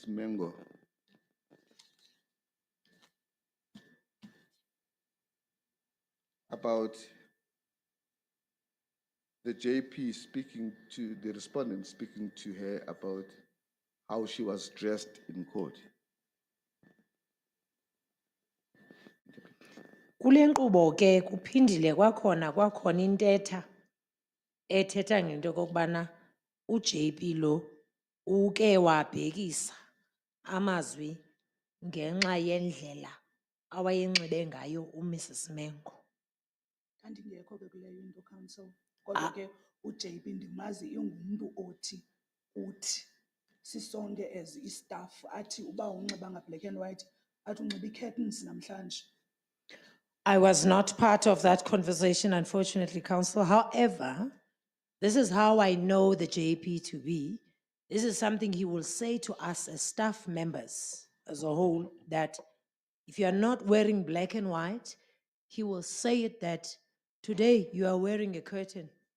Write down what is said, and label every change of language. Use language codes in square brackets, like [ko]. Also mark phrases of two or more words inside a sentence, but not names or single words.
[en] Mengo about the JP speaking to the respondent, speaking to her about how she was dressed in court. [xh] Kule nkqubo ke kuphindile kwakhona intetha ethetha ngento kokubana uJP lo uke wabhekisa amazwi ngenxa yendlela awayenxibe ngayo uMrs. Mengo. Ndingekho ke kuleyo into counsel. Kodwa ke uJP ndimazi ingumntu othi uthi sisonke as istaff athi uba unxiba nga- [en] black and white [xh] athi unxiba i-curtains namhlanje. [en] I was not part of that conversation, unfortunately, counsel. However, this is how I know the JP to be. This is something he will say to us as staff members as a whole, that if you are not wearing black and white, he will say it that today you are wearing a curtain.